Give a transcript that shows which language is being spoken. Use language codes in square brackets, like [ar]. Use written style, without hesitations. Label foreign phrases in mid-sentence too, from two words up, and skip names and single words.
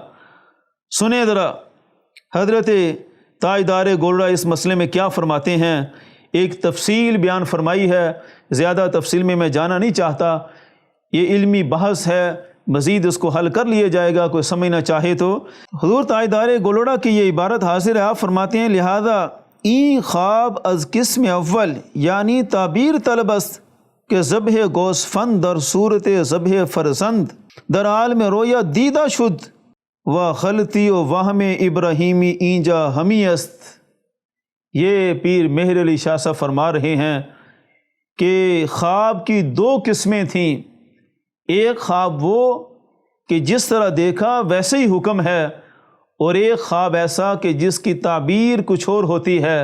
[ur] سنیں ذرا حضرت تاجدار گولڑا اس مسئلے میں کیا فرماتے ہیں، ایک تفصیل بیان فرمائی ہے، زیادہ تفصیل میں جانا نہیں چاہتا، یہ علمی بحث ہے، مزید اس کو حل کر لیا جائے گا کوئی سمجھنا چاہے تو۔ حضور تاجدار گولڑا کی یہ عبارت حاضر ہے، آپ فرماتے ہیں [fa] لہذا این خواب از قسم اول یعنی تعبیر طلب است کہ ذبح گوسفند در صورت ذبح فرزند در عالم رویا دیدہ شد و غلطی و وہم ابراہیمی اینجا ہمی است۔ [ur] یہ پیر مہر علی شاہ صاحب فرما رہے ہیں کہ خواب کی دو قسمیں تھیں، ایک خواب وہ کہ جس طرح دیکھا ویسے ہی حکم ہے، اور ایک خواب ایسا کہ جس کی تعبیر کچھ اور ہوتی ہے۔